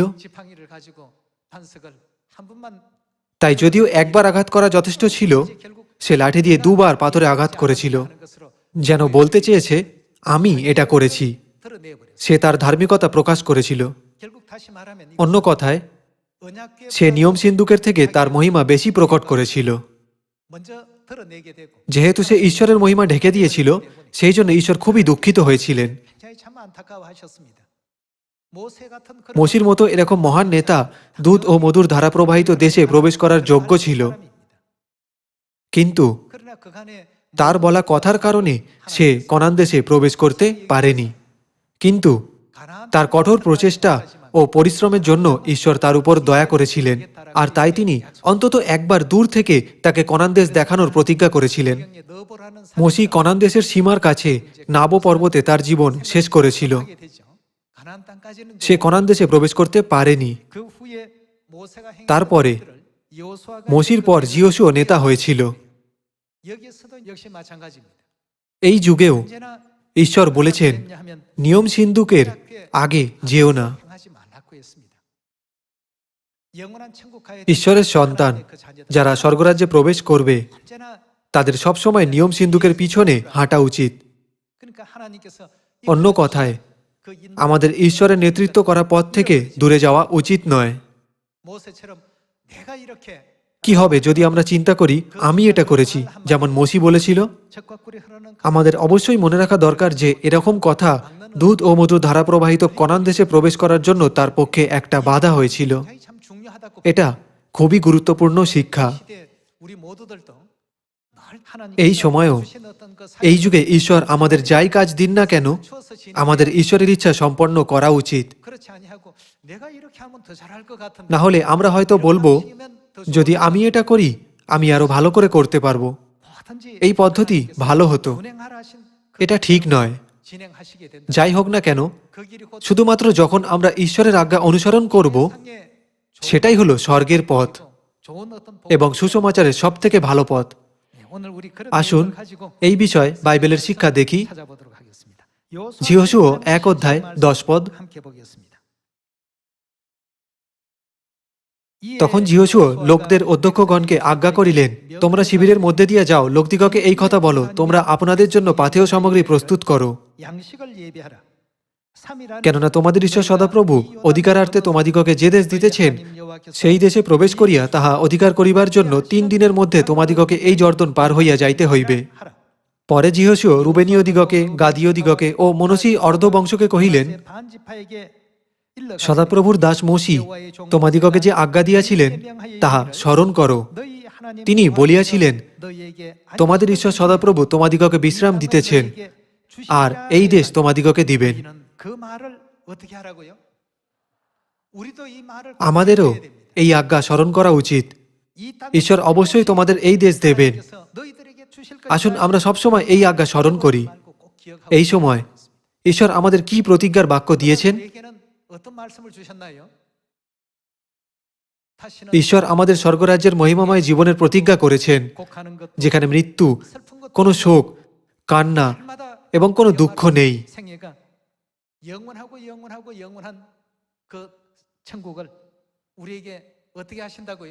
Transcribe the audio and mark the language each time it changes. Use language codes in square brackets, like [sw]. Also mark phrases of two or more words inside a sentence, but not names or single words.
[ko] 지팡이를 가지고 반석을 한 번만 [bn] তাই যদিও একবার আঘাত করা যথেষ্ট ছিল, সে লাঠি দিয়ে দুবার পাথরে আঘাত করেছিল, [ko] 하는 것으로 [bn] যেন বলতে চেয়েছে আমি এটা করেছি। [ko] 드러내버렸어요. [bn] সে তার ধার্মিকতা প্রকাশ করেছিল। [ko] 결국 다시 말하면 [bn] অন্য কথায় [ko] 언약궤 [bn] সে নিয়ম সিন্ধুকের থেকে তার মহিমা বেশি প্রকট করেছিল। [ko] 먼저 드러내게 되고 [bn] যেহেতু সে ঈশ্বরের মহিমা ঢেকে দিয়েছিল, সেই জন্য ঈশ্বর খুবই দুঃখিত হয়েছিলেন। [ko] 굉장히 참 안타까워하셨습니다. 모세 같은 그런 [bn] মোশির মতো এরকম মহান নেতা দুধ ও মধুর ধারা প্রবাহিত দেশে প্রবেশ করার যোগ্য ছিল, [ko] 사람입니다. [bn] কিন্তু [ko] 그러나 그간에 [bn] তার বলা কথার কারণে সে কনান দেশে প্রবেশ করতে পারেনি। কিন্তু 가나안 তার কঠোর প্রচেষ্টা ও পরিশ্রমের জন্য ঈশ্বর তার উপর দয়া করেছিলেন, আর তাই তিনি অন্তত একবার দূর থেকে তাকে কনান দেশ দেখানোর প্রতিজ্ঞা করেছিলেন। [ko] 성경에 넣어보라는 [bn] মোশি কনান দেশের সীমার কাছে নাবো পর্বতে তার জীবন শেষ করেছিল। [ko] 하게 되죠. 가나안 땅까지는 [bn] সে কনান দেশে প্রবেশ করতে পারেনি। [ko] 그 후에 모세가 행했던 [bn] তারপরে [ko] 일들을 여호수아가 [bn] মোশির পর জিওশুও নেতা হয়েছিল। [ko] 여기에서도 역시 마찬가지입니다. [bn] এই যুগেও [ko] 언제나 [bn] ঈশ্বর বলেছেন, [ko] 하면 [bn] নিয়ম সিন্ধুকের আগে যেও না। [ko] 행하지 말라고 했습니다. 영원한 천국 가야 [bn] ঈশ্বরের সন্তান যারা স্বর্গরাজ্যে প্রবেশ করবে [ko] 언제나 [bn] তাদের সবসময় নিয়ম সিন্ধুকের পিছনে হাঁটা উচিত। [ko] 그러니까 하나님께서 [bn] অন্য কথায় [ko] 그 인도 [bn] আমাদের ঈশ্বরের নেতৃত্ব করা পথ থেকে দূরে যাওয়া উচিত নয়। [ko] 모세처럼 내가 이렇게 [bn] কি হবে যদি আমরা চিন্তা করি আমি এটা করেছি, যেমন মোশি বলেছিল? [ko] 젖과 꿀이 흐르는 [bn] আমাদের অবশ্যই মনে রাখা দরকার যে এরকম কথা দুধ ও মধুর ধারা প্রবাহিত কনান দেশে প্রবেশ করার জন্য তার পক্ষে একটা বাধা হয়েছিল। [ko] 굉장히 참 중요하다고 [bn] এটা খুবই গুরুত্বপূর্ণ শিক্ষা। [ko] 시대 우리 모두들도 늘 [bn] এই [ko] 하나님께서 [bn] সময়েও [ko] 주신 어떤 그 [bn] এই যুগে ঈশ্বর আমাদের যাই কাজ দিন না কেন, [ko] 주어서 지내 [bn] আমাদের ঈশ্বরের ইচ্ছা সম্পন্ন করা উচিত। [ko] 그렇지 아니하고 내가 이렇게 하면 더 잘할 것 같은데 [bn] না হলে আমরা হয়তো বলবো, যদি আমি এটা করি আমি আরো ভালো করে করতে পারবো, এই পদ্ধতি ভালো হতো। এটা ঠিক নয়। [ko] 진행하시게 된다. [bn] যাই হোক না কেন, [ko] 그 길이 곧 [bn] শুধুমাত্র যখন আমরা ঈশ্বরের আজ্ঞা অনুসরণ করব, [ko] 세상에 [bn] সেটাই হলো স্বর্গের পথ [ko] 좋은 어떤 복. [bn] এবং সুসমাচারের সব থেকে ভালো পথ। [ko] 네, 오늘 우리 그런 [bn] আসুন [ko] 내용을 가지고 [bn] এই বিষয়ে বাইবেলের শিক্ষা দেখি। [ko] 찾아보도록 하겠습니다. [bn] 지호수어 1 অধ্যায় 10 পদ। [ko] 함께 보겠습니다. [bn] তখন জিহোশুয়া লোকদের অধ্যক্ষগণকে আজ্ঞা করিলেন, তোমরা শিবিরের মধ্যে দিয়ে যাও, লোকদিগকে এই কথা বলো, তোমরা আপনাদের জন্য পাথেয় সামগ্রী প্রস্তুত করো, [ko] 양식을 예비하라. 3일 안에 [bn] কেননা তোমাদের ঈশ্বর সদাপ্রভু অধিকারার্থে তোমাদিগকে যে দেশ দিতেছেন, সেই দেশে প্রবেশ করিয়া তাহা অধিকার করিবার জন্য 3 দিনের মধ্যে তোমাদিগকে এই জর্দন পার হইয়া যাইতে হইবে। [ko] 하라. [bn] পরে জিহোশুয়া রুবেনীয় দিগকে, গাদীয় দিগকে ও মনসী অর্ধবংশকে কহিলেন, [ko] 반지파에게 일러 [bn] সদাপ্রভুর দাস মোশি তোমাদিগকে যে আজ্ঞা দিয়াছিলেন তাহা স্মরণ করো। [ko] 너희 하나님 [bn] তিনি বলিয়াছিলেন, [ko] 너희에게 [bn] তোমাদের ঈশ্বর সদাপ্রভু তোমাদিগকে বিশ্রাম দিতেছেন, আর এই দেশ তোমাদিগকে দিবেন। [ko] 우리는 그 말을 어떻게 하라고요? 우리도 이 말을 꼭 [bn] আমাদেরও [ko] 지켜야 됩니다. [bn] এই আজ্ঞা স্মরণ করা উচিত। [ko] 이 땅에 [bn] ঈশ্বর অবশ্যই তোমাদের এই দেশ দেবেন। [ko] 하나님께서 너희들에게 주실 [bn] আসুন [ko] 것을 [bn] আমরা সবসময় এই আজ্ঞা স্মরণ করি। [ko] 말고 꼭 기억하고 [bn] এই সময় ঈশ্বর আমাদের কি প্রতিজ্ঞার বাক্য দিয়েছেন? [ko] 우리에게는 어떤 말씀을 주셨나요? 다시는 [bn] ঈশ্বর আমাদের স্বর্গরাজ্যের মহিমাময় জীবনের প্রতিজ্ঞা করেছেন, [ko] 곡하는 것 [bn] যেখানে মৃত্যু, [ko] 슬픈 것 [bn] কোনো শোক, কান্না [ko] 날마다 [bn] এবং কোনো দুঃখ নেই। [ko] 생애가 영원하고 영원하고 영원한 그 천국을 우리에게 어떻게 하신다고요?